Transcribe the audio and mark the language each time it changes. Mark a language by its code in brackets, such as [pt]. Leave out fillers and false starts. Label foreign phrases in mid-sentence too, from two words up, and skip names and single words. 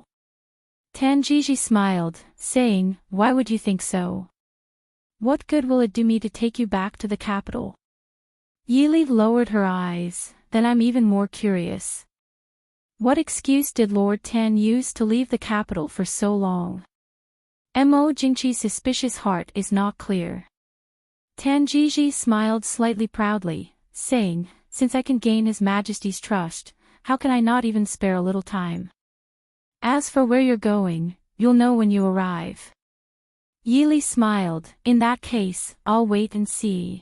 [en] Tan Jiji smiled, saying, "Why would you think so? What good will it do me to take you back to the capital?" Yi Li lowered her eyes. "Then I'm even more curious. What excuse did Lord Tan use to leave the capital for so long? Mo Jingqi's suspicious heart is not clear." Tan Jiji smiled slightly proudly, saying, "Since I can gain His Majesty's trust, how can I not even spare a little time? As for where you're going, you'll know when you arrive." Yi Li smiled, "In that case, I'll wait and see.